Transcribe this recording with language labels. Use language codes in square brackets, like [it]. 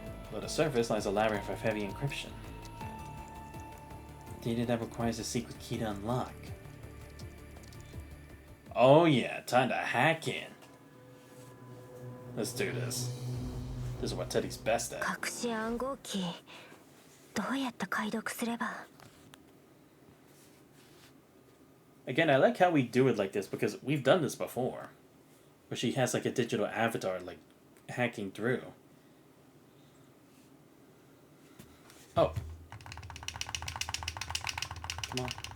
[en] Below the surface lies a labyrinth of heavy encryption. Data that requires a secret key to unlock. Oh yeah, time to hack in. Let's do this. This is what Teddy's best at. [ja] 隠し暗号機どうやって解読すれば [en] Again, I like how we do it like this because we've done this before. Where she has like a digital avatar like hacking through. Oh. Come on.